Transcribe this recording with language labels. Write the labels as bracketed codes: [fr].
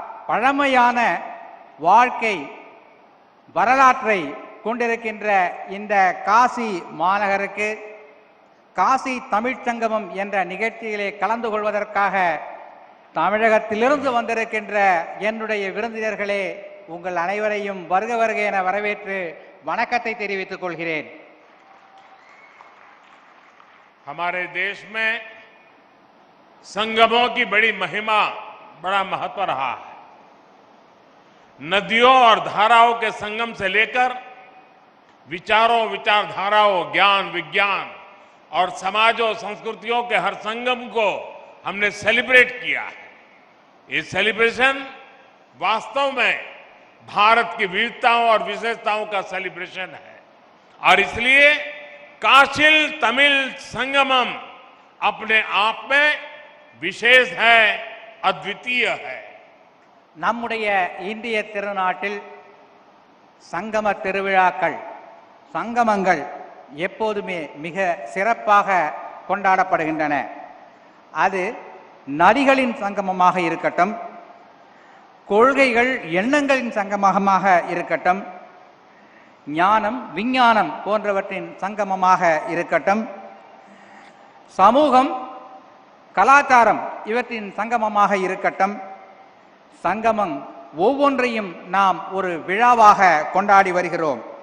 [ta] பழமையான வாழ்க்கை வரலாற்றை கொண்டிருக்கின்ற இந்த காசி மாநகருக்கு காசி தமிழ்ச் சங்கமம் என்ற நிகழ்ச்சியிலே கலந்து கொள்வதற்காக தமிழகத்திலிருந்து வந்திருக்கின்ற என்னுடைய விருந்தினர்களே, உங்கள் அனைவரையும் வருக வருக என வரவேற்று வணக்கத்தை தெரிவித்துக் கொள்கிறேன். [hi] हमारे देश में संगमों की बड़ी महिमा, बड़ा महत्व रहा है। नदियों और धाराओं के संगम से लेकर विचारों, विचारधाराओं, ज्ञान, विज्ञान और समाजों, संस्कृतियों के हर संगम को हमने सेलिब्रेट किया है। ये सेलिब्रेशन वास्तव में भारत की विविधताओं और विशेषताओं का सेलिब्रेशन है और इसलिए काशिल तमिल संगमम अपने आप में विशेष है, अद्वितीय है। [ta] நம்முடைய இந்திய திருநாட்டில் சங்கம திருவிழாக்கள், சங்கமங்கள் எப்போதுமே மிக சிறப்பாக கொண்டாடப்படுகின்றன. அது நதிகளின் சங்கமமாக இருக்கட்டும், கொள்கைகள் எண்ணங்களின் சங்கமமாக இருக்கட்டும், ஞானம் விஞ்ஞானம் போன்றவற்றின் சங்கமமாக இருக்கட்டும், சமூகம் கலாச்சாரம் இவற்றின் சங்கமமாக இருக்கட்டும், சங்கமம் ஒவ்வொன்றையும் நாம் ஒரு விழாவாக கொண்டாடி வருகிறோம்.